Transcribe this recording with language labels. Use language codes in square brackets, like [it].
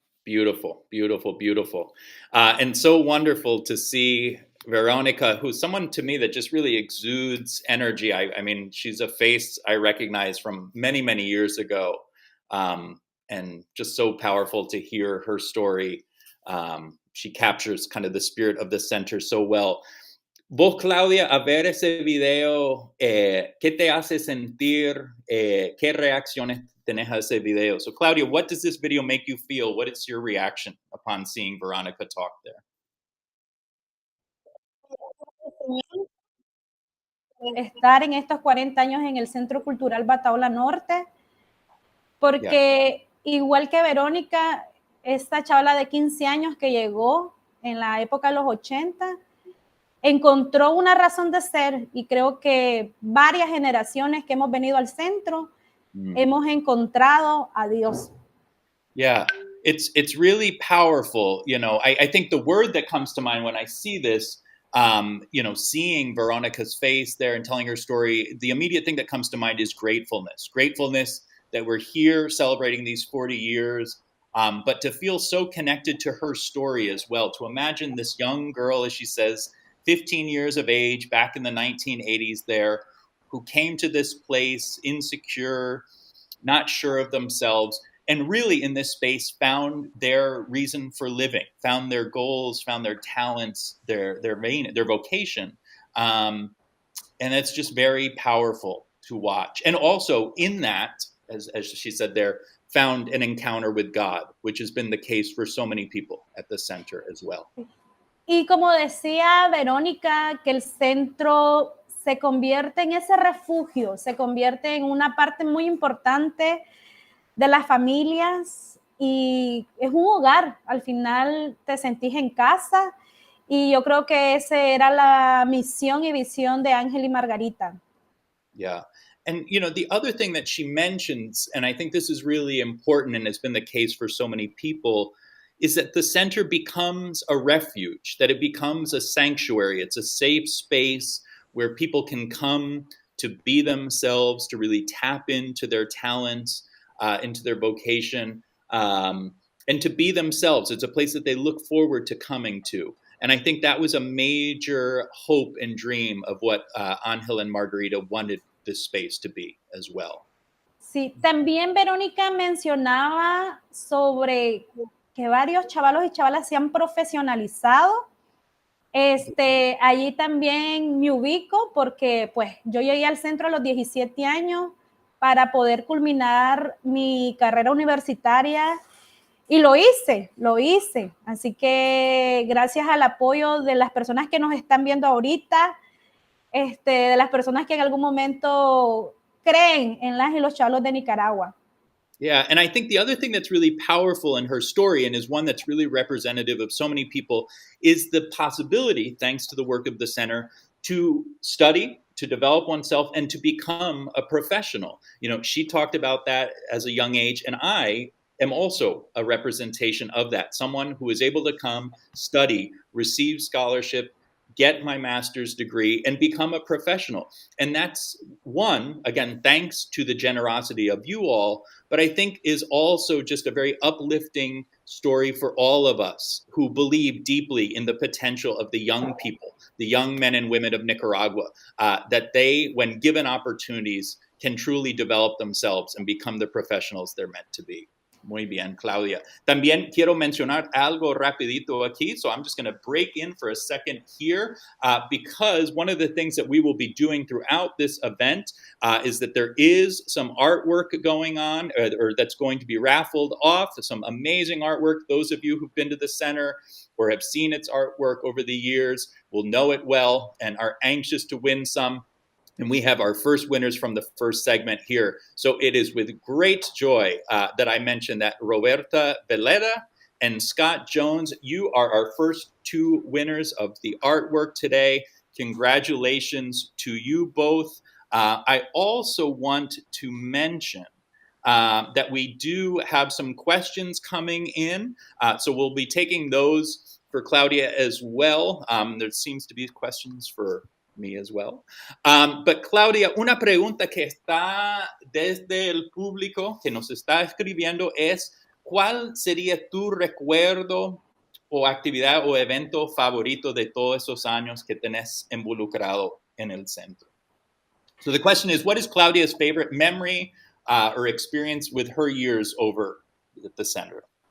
[en] Beautiful, beautiful, beautiful. And so wonderful to see Veronica, who's someone to me that just really exudes energy. I mean, she's a face I recognize from many, many years ago. And just so powerful to hear her story. She captures kind of the spirit of the center so well. [es] Vos, Claudia, a ver ese video, ¿qué te hace sentir? ¿Qué reacciones tenés a ese video? [en] So, Claudia, what does this video make you feel? What is your reaction upon seeing Veronica talk there? [es] Estar en estos 40 años en el Centro Cultural Batahola Norte, porque igual que Verónica, esta chavala de 15 años que llegó en la época de los 80, encontró una razón de ser, y creo que varias generaciones que hemos venido al centro hemos encontrado a Dios. [en] Yeah, it's really powerful. You know, I think the word that comes to mind when I see this Seeing Veronica's face there and telling her story, the immediate thing that comes to mind is gratefulness. Gratefulness that we're here celebrating these 40 years, but to feel so connected to her story as well. To imagine this young girl, as she says, 15 years of age, back in the 1980s there, who came to this place insecure, not sure of themselves, and really in this space found their reason for living, found their goals, found their talents, their vocation. And it's just very powerful to watch. And also in that, as she said there, found an encounter with God, which has been the case for so many people at the center as well. [es] Y como decía Verónica, que el centro se convierte en ese refugio, se convierte en una parte muy importante de las familias y es un hogar. Al final te sentís en casa y yo creo que esa era la misión y visión de Ángel y Margarita. [en] Yeah. And, the other thing that she mentions, and I think this is really important and has been the case for so many people, is that the center becomes a refuge, that it becomes a sanctuary. It's a safe space where people can come to be themselves, to really tap into their talents, into their vocation, and to be themselves. It's a place that they look forward to coming to. And I think that was a major hope and dream of what Ángel and Margarita wanted this space to be as well. [es] Sí, también Verónica mencionaba sobre que varios chavalos y chavalas se han profesionalizado. Allí también me ubico porque pues yo llegué al centro a los 17 años para poder culminar mi carrera universitaria y lo hice. Así que gracias al apoyo de las personas que nos están viendo ahorita, de las personas que en algún momento creen en las y los chavalos de Nicaragua. [en] Yeah, and I think the other thing that's really powerful in her story, and is one that's really representative of so many people, is the possibility, thanks to the work of the center, to study, to develop oneself, and to become a professional. She talked about that as a young age, and I am also a representation of that. Someone who is able to come, study, receive scholarship, get my master's degree, and become a professional. And that's one, again, thanks to the generosity of you all, but I think is also just a very uplifting story for all of us who believe deeply in the potential of the young people, the young men and women of Nicaragua, that they, when given opportunities, can truly develop themselves and become the professionals they're meant to be. [es] Muy bien, Claudia. También quiero mencionar algo rapidito aquí. [en] So I'm just going to break in for a second here because one of the things that we will be doing throughout this event is that there is some artwork going on or that's going to be raffled off, some amazing artwork. Those of you who've been to the center or have seen its artwork over the years will know it well and are anxious to win some. And we have our first winners from the first segment here. So it is with great joy that I mention that Roberta Veleda and Scott Jones, you are our first two winners of the artwork today. Congratulations to you both. I also want to mention that we do have some questions coming in. So we'll be taking those for Claudia as well. There seems to be questions for me as well. But [es] Claudia, una pregunta que está desde el público que nos está escribiendo es, ¿cuál sería tu recuerdo o actividad o evento favorito de todos esos años que tenés involucrado en el centro? [en] So the question is, what is Claudia's favorite memory or experience with her years over at the center?